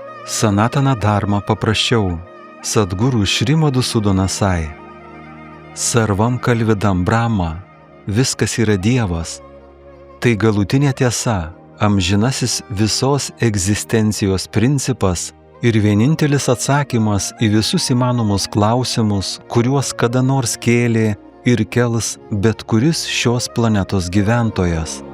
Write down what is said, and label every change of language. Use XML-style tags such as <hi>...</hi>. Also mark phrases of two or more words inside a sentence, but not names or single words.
<lt>Sanatana Dharma paprasčiau. Sadguru Šrimadu Sudonasai.</lt> <sa>सर्वं खल्विदं ब्रह्म.</sa> <lt>Viskas yra Dievas. Tai galutinė tiesa, amžinasis visos egzistencijos principas ir vienintelis atsakymas į visus įmanomus klausimus, kuriuos kada nors kėlė ir kels bet kuris šios planetos gyventojas.</lt>